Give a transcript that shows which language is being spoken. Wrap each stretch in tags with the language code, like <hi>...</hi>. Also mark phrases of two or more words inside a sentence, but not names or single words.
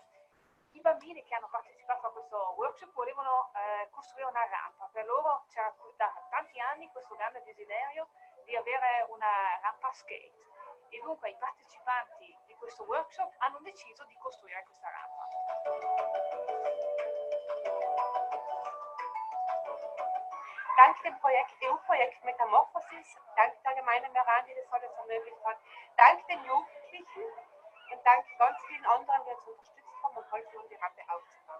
<it>I bambini che hanno partecipato a questo workshop volevano costruire una rampa. Per loro c'era da tanti anni questo grande desiderio di avere una rampa skate e dunque i partecipanti di questo workshop hanno deciso di costruire questa rampa.</it> <de>Dank dem EU-Projekt Metamorphosis, dank der Gemeinde Meran, die das heute ermöglicht hat, dank den Jugendlichen und dank ganz vielen anderen, die uns unterstützt haben und geholfen, die Rampe aufzubauen.</de>